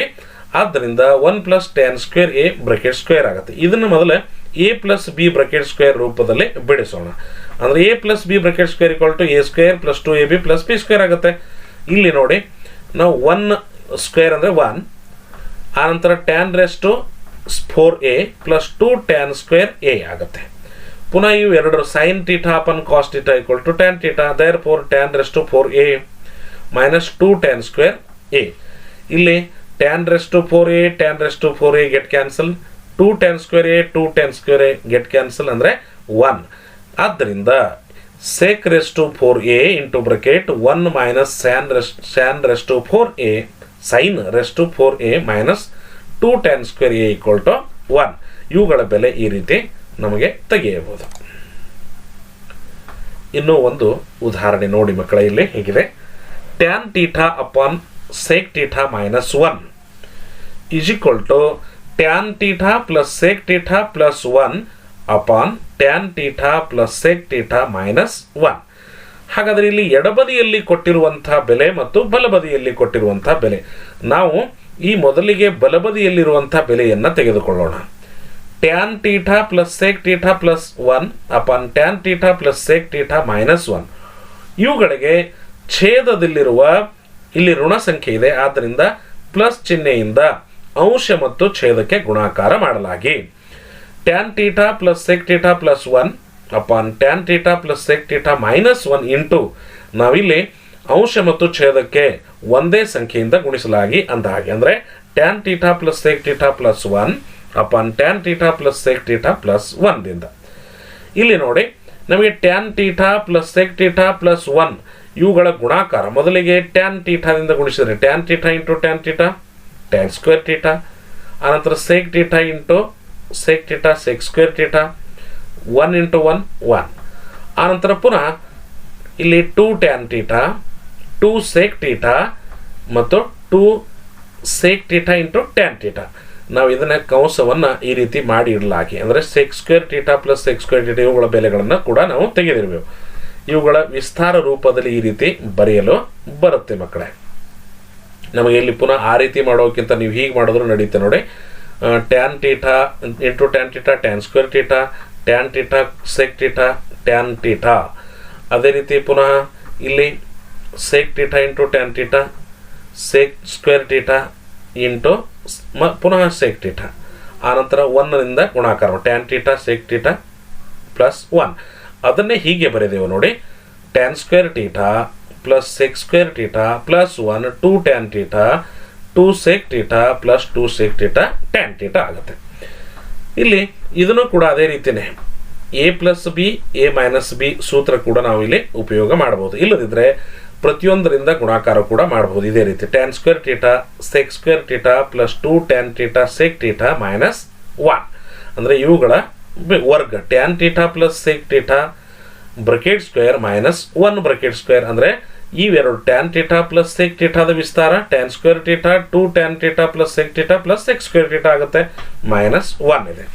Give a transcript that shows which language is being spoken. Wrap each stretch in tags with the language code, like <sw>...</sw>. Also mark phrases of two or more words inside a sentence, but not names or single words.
<en>ಆದ್ದರಿಂದ 1 plus tan square a bracket square ಆಗುತ್ತೆ.</en> <kn>ಇದನ್ನು ಮೊದಲು</kn> <en>a plus b bracket square</en> <kn>ರೂಪದಲ್ಲಿ ಬಿಡಿಸೋಣ.</kn> <en>ಅಂದರೆ a plus b bracket square equal to a square plus 2ab plus b square ಆಗುತ್ತೆ.</en> <kn>ಇಲ್ಲಿ ನೋಡಿ ನಾವು</kn> <en>1 ಸ್ಕ್ವೇರ್ ಅಂದರೆ 1, ಆನಂತರ tan raised to 4a plus 2 tan square a ಆಗುತ್ತೆ.</en> <kn>ಪುನಃ ಇವು ಎರಡು</kn> <en>sin theta upon cos theta equal to tan theta, therefore tan raised to 4a minus 2 tan square a. ಇಲ್ಲಿ tan raised to 4a tan raised to 4a get cancel, 2 tan square a 2 tan square a get cancel ಅಂದರೆ 1. ಆದ್ದರಿಂದ sec raised to 4a into bracket 1 minus san raised to 4a sin raised to 4a minus 2 tan square a equal to 1.</en> <kn>ಇವುಗಳ ಬೆಲೆ ಈ ರೀತಿ ನಮಗೆ ತೆಗೆಯಬಹುದು. ಇನ್ನೂ ಒಂದು ಉದಾಹರಣೆ ನೋಡಿ ಮಕ್ಕಳ, ಇಲ್ಲಿ ಹೀಗಿದೆ.</kn> <en>tan theta upon sec theta minus 1 is equal to tan theta plus sec theta plus 1 upon tan theta plus sec theta minus 1.</en> <kn>ಹಾಗಾದರೆ ಇಲ್ಲಿ ಎಡಬದಿಯಲ್ಲಿ ಕೊಟ್ಟಿರುವಂಥ ಬೆಲೆ ಮತ್ತು ಬಲಬದಿಯಲ್ಲಿ ಕೊಟ್ಟಿರುವಂಥ ಬೆಲೆ, ನಾವು ಈ ಮೊದಲಿಗೆ ಬಲಬದಿಯಲ್ಲಿರುವಂಥ ಬೆಲೆಯನ್ನು ತೆಗೆದುಕೊಳ್ಳೋಣ.</kn> <en>tan theta plus sec theta plus 1 upon tan theta plus sec theta minus 1.</en> <kn>ಇವುಗಳಿಗೆ ಛೇದದಲ್ಲಿರುವ ಇಲ್ಲಿ ಋಣ ಸಂಖ್ಯೆ ಇದೆ, ಆದ್ದರಿಂದ ಪ್ಲಸ್ ಚಿಹ್ನೆಯಿಂದ ಅಂಶ ಮತ್ತು ಛೇದಕ್ಕೆ ಗುಣಾಕಾರ ಮಾಡಲಾಗಿ</kn> <en>tan theta plus sec theta plus 1 upon tan theta plus sec theta minus 1 into</en> <kn>ನಾವಿಲ್ಲಿ ಅಂಶ ಮತ್ತು ಛೇದಕ್ಕೆ ಒಂದೇ ಸಂಖ್ಯೆಯಿಂದ ಗುಣಿಸಲಾಗಿ ಅಂದ ಹಾಗೆ, ಅಂದರೆ</kn> <en>tan theta plus sec theta plus 1 upon tan theta plus sec theta plus 1</en> <kn>ದಿಂದ ಇಲ್ಲಿ ನೋಡಿ ನಮಗೆ</kn> <en>tan theta plus sec theta plus 1</en> <kn>ಇವುಗಳ ಗುಣಾಕಾರ ಮೊದಲಿಗೆ</kn> <en>tan theta</en> <kn>ದಿಂದ ಗುಣಿಸಿದರೆ</kn> <en>tan theta into tan theta tan square theta, ಆನಂತರ sec theta into sec theta sec square theta 1 into 1 1,</en> <kn>ಆನಂತರ ಪುನಃ ಇಲ್ಲಿ</kn> <en>2 tan theta 2 sec theta ಮತ್ತು 2 sec theta into tan theta.</en> <kn>ನಾವು ಇದನ್ನ ಕಂಸವನ್ನು ಈ ರೀತಿ ಮಾಡಿ ಇಡಲಾಗಿ, ಅಂದರೆ</kn> <en>sec square theta plus sec square theta</en> <kn>ಇವುಗಳ ಬೆಲೆಗಳನ್ನು ಕೂಡ ನಾವು ತೆಗೆದಿರಬೇಕು. ಇವುಗಳ ವಿಸ್ತಾರ ರೂಪದಲ್ಲಿ ಈ ರೀತಿ ಬರೆಯಲು ಬರುತ್ತೆ ಮಕ್ಕಳೇ. ನಮಗೆ ಇಲ್ಲಿ ಪುನಃ ಆ ರೀತಿ ಮಾಡೋಕ್ಕಿಂತ ನೀವು ಹೀಗೆ ಮಾಡಿದ್ರು ನಡೆಯುತ್ತೆ ನೋಡಿ.</kn> <en>tan theta into tan theta tan square theta tan theta sec theta tan theta.</en> <kn>ಅದೇ ರೀತಿ ಪುನಃ ಇಲ್ಲಿ</kn> <en>sec theta into tan theta sec square theta into ಪುನಃ sec theta,</en> <kn>ಆನಂತರ 1ರಿಂದ ಗುಣಾಕಾರ</kn> <en>tan theta sec theta plus 1.</en> <kn>ಅದನ್ನೇ ಹೀಗೆ ಬರೆದೇವು ನೋಡಿ.</kn> <en>tan square theta plus sec square theta plus 1 2 tan theta 2 sec theta plus 2 sec theta tan theta ಆಗುತ್ತೆ.</en> <kn>ಇಲ್ಲಿ ಇದನ್ನು ಕೂಡ ಅದೇ ರೀತಿಯೇ</kn> <en>a plus b a minus b</en> <kn>ಸೂತ್ರ ಕೂಡ ನಾವು ಇಲ್ಲಿ ಉಪಯೋಗ ಮಾಡಬಹುದು. ಇಲ್ಲದಿದ್ದರೆ ಪ್ರತಿಯೊಂದರಿಂದ ಗುಣಾಕಾರ ಕೂಡ ಮಾಡಬಹುದು ಇದೇ ರೀತಿ.</kn> <en>tan square theta sec square theta plus 2 tan theta sec theta minus 1</en> <kn>ಅಂದರೆ ಇವುಗಳ ವರ್ಗ</kn> <en>tan theta plus sec theta bracket square minus 1 bracket square.</en> <kn>ಅಂದರೆ ಇವೆರಡು</kn> <en>tan theta plus sec thetaದ ವಿಸ್ತಾರ tan square theta 2 tan theta plus sec theta plus sec square theta ಆಗುತ್ತೆ, minus 1 ಇದೆ.</en>